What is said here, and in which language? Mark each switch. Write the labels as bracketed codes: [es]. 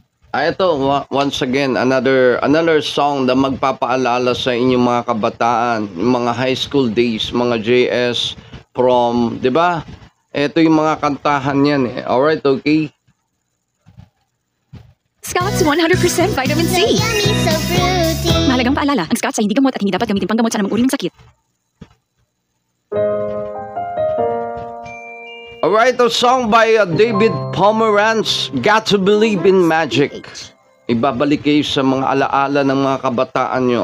[tl] Ito, [en] once again, another song [tl] na magpapaalala sa inyong mga kabataan, yung mga high school days, mga JS, prom, 'di ba? Ito yung mga kantahan yan eh. Alright, okay. [en] Scott's 100% vitamin C. So yummy, so fruity. [tl] Mahalagang paalala, ang Scotts ay hindi gamot at hindi dapat gamitin panggamot sa anumang uri ng sakit. [en] Alright, a song by David Pomeranz, Got to Believe in Magic. [tl] Ibabalik kayo sa mga alaala ng mga kabataan nyo.